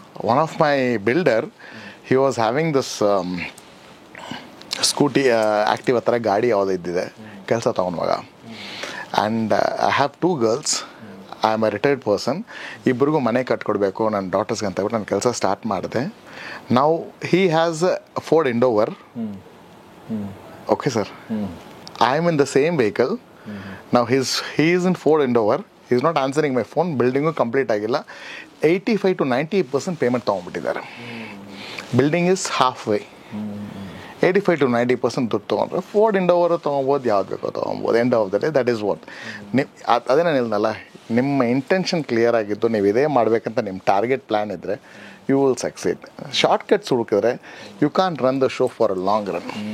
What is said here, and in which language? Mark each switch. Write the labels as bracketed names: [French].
[English] one of my builder he was having this scooty active [Kannada] ಥರ ಗಾಡಿ ಯಾವುದೋ ಇದ್ದಿದೆ ಕೆಲಸ ತೊಗೊಂಡಾಗ. [English] and I have 2 girls, I am a retired person, [Kannada] ಇಬ್ಬರಿಗೂ ಮನೆ ಕಟ್ಕೊಡ್ಬೇಕು ನನ್ನ ಡಾಟರ್ಸ್ಗೆ ಅಂತ ಹೇಳ್ಬಿಟ್ಟು ನಾನು ಕೆಲಸ ಸ್ಟಾರ್ಟ್ ಮಾಡಿದೆ. [English] ನಾವು he has Ford Endeavour. Okay sir, I am in the same vehicle. Now he is in Ford Endeavour. He is not answering my phone. Building complete agilla. 85 to 90% payment ತಗೊಂಡ್ಬಿಟ್ಟಿದ್ದಾರೆ. Building is halfway. [Kannada] 85 to 90% ದುಡ್ಡು ತೊಗೊಂಡ್ರೆ Ford ಇಂಡೋವರ್ ತೊಗೊಬೋದು, ಯಾವ್ದು ಬೇಕೋ ತೊಗೊಬೋದು. [English] End of the day that is what. [Kannada] ಅದೇ ನಾನು ಹೇಳಿದ್ನಲ್ಲ, ನಿಮ್ಮ ಇಂಟೆನ್ಷನ್ ಕ್ಲಿಯರ್ ಆಗಿದ್ದು ನೀವು ಇದೇ ಮಾಡಬೇಕಂತ ನಿಮ್ಮ ಟಾರ್ಗೆಟ್ ಪ್ಲ್ಯಾನ್ ಇದ್ದರೆ [English] You will succeed. Shortcuts ಹುಡುಕಿದ್ರೆ you can run the show for a long run.